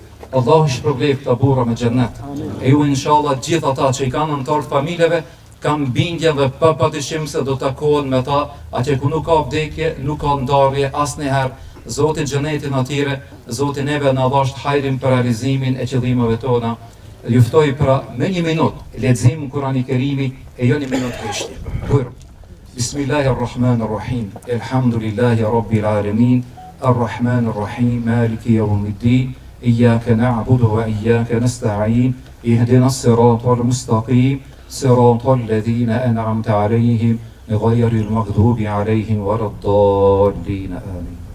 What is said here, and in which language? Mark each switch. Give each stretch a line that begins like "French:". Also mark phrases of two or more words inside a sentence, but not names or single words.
Albanian: Allahu i shpërblej këta burra me xhennet. E ju inshallah gjithë ata që i kanë antar familjeve kanë bindje dhe padyshim se do takohen me ta, atje ku nuk ka vdekje, nuk ka ndarje asnjëherë. Zoti xhenetin atyre, Zoti neve na dhash hajrin për realizimin e qëllimeve tona. Ju ftoj pra me një minutë lexim Kurani Kerimi e jo një minutë kështje. Bujro.
Arabic: بسم الله الرحمن الرحيم. الحمد لله رب العالمين. الرحمن الرحيم. مالك يوم الدين. إياك نعبد وإياك نستعين. اهدنا الصراط المستقيم. صراط الذين أنعمت عليهم غير المغضوب عليهم ولا الضالين. Amin.